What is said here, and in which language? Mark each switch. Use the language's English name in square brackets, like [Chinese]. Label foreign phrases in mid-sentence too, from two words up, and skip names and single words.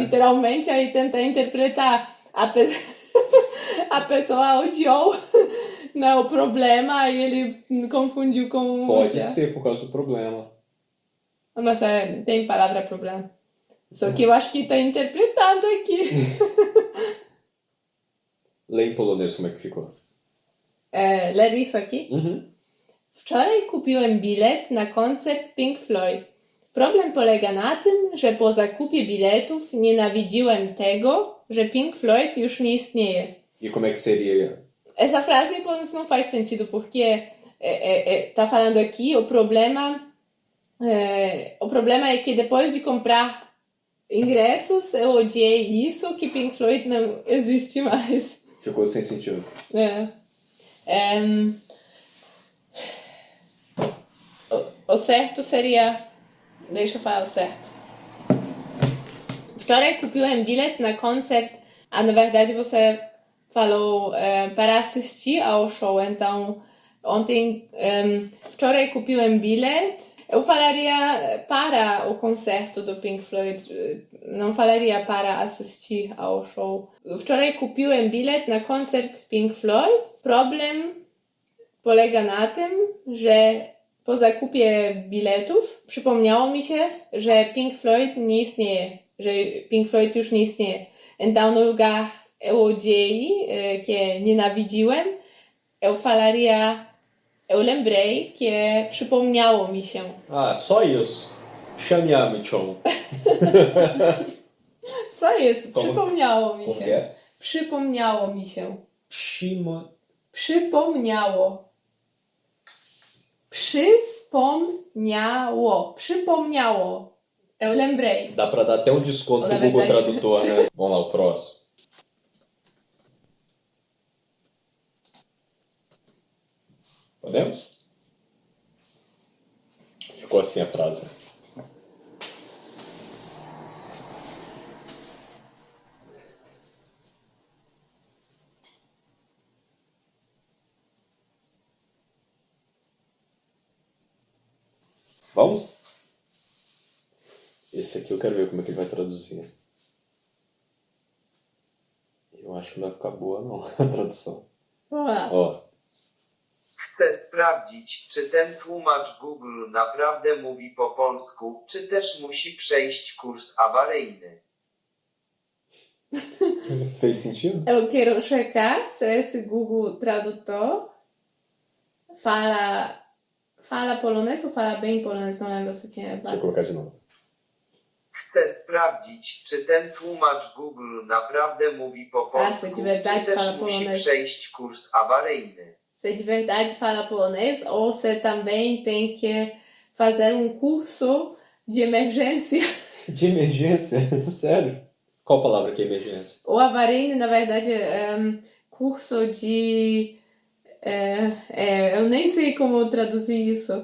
[Portuguese] Literalmente, aí tenta interpretar. A pessoa odiou não, o problema, aí ele confundiu com... Pode ser por causa do problema. Mas tem palavra problema. Só que eu acho que tá interpretado aqui. Lê em polonês como é que ficou. Ler isso aqui? [Polish] Wczoraj kupiłem bilet na koncert Pink Floyd. Problem polega na tym, że po zakupie biletów nienawidziłem tego, że Pink Floyd już nie istnieje. [Portuguese] E como é que seria? Essa frase não faz sentido, porque tá falando aqui o problema é que depois de comprar ingressos, eu odiei isso, que Pink Floyd não existe mais. Ficou sem sentido. O certo seria... Deixa eu falar o certo. [Polish] Wczoraj kupiłem bilet na koncert. [Portuguese] Na verdade você falou para assistir ao show. Então, ontem... [Polish] Wczoraj kupiłem bilet. [Portuguese] Eu falaria para o concerto do Pink Floyd. Não falaria para assistir ao show. [Polish] Wczoraj kupiłem bilet na koncert Pink Floyd. Problem polega na tym, że po zakupie biletów przypomniało mi się, że Pink Floyd nie istnieje. Że Pink Floyd już nie istnieje. [Portuguese] Então, no lugar eu odiei, que nienawidziłem, eu falaria... Eu lembrei que [Polish] przypomniało mi się. [Portuguese] Só isso. Przemiamiczą. Só isso. [Polish] Przypomniało mi się. [Portuguese] É? [Polish] Przypomniało mi się. Przypomniało. Przypomniało. [Portuguese] Eu lembrei. Dá pra dar até um desconto pro Google Tradutor, né? Vamos lá, o próximo. Podemos? Ficou assim a frase. Vamos? Esse aqui eu quero ver como é que ele vai traduzir. Eu acho que não vai ficar boa não, a tradução. Ó. [Polish] Chcę sprawdzić, czy ten tłumacz Google naprawdę mówi po polsku, czy też musi przejść kurs awaryjny. [Portuguese] Fez sentido? Eu quero checar se esse Google Tradutor fala polonês ou fala bem polonês, não lembro se tinha... Deixa eu colocar de novo. [Polish] Chcę sprawdzić, czy ten tłumacz Google naprawdę mówi po polsku, czy też musi przejść kurs awaryjny. [Portuguese] Se de verdade fala polonês ou se também tem que fazer curso de emergência. De emergência? Sério? Qual palavra que é emergência? O awaryjny, na verdade, é curso de... eu nem sei como traduzir isso.